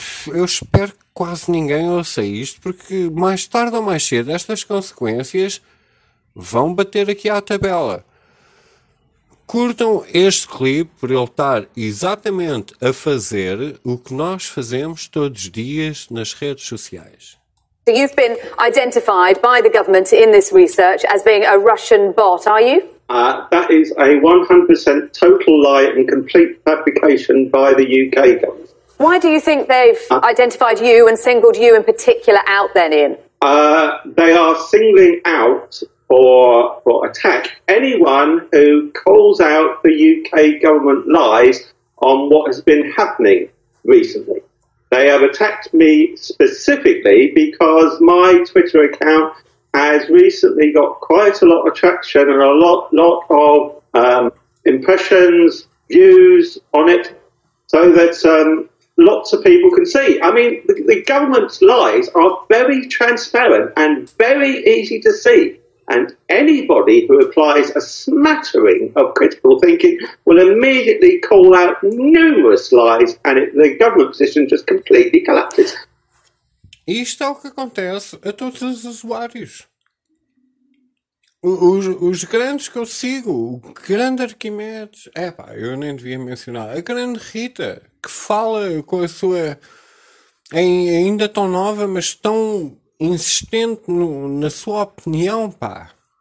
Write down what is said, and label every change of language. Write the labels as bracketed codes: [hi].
[pt] Eu espero que quase ninguém ouça isto, porque mais tarde ou mais cedo estas consequências vão bater aqui à tabela. Curtam este clipe por ele estar exatamente a fazer o que nós fazemos todos os dias nas redes sociais. [en] So you've been identified by the government in this research as being a Russian bot, are you? That is a 100% total lie and complete fabrication by the UK government. Why do you think they've identified you and singled you in particular out then, Ian? They are singling out for attack anyone who calls out the UK government lies on what has been happening recently. They have attacked me specifically because my Twitter account has recently got quite a lot of traction and a lot of impressions, views on it, so that lots of people can see. I mean, the government's lies are very transparent and very easy to see. And anybody who applies a smattering of critical thinking will immediately call out numerous lies, and the government position just completely collapses. [pt] Isto é o que acontece a todos os usuários. Os grandes que eu sigo, o grande Arquimedes, epá, eu nem devia mencionar, a grande Rita, que fala com a sua, ainda tão nova, mas tão insistente no, na sua opinião, pá.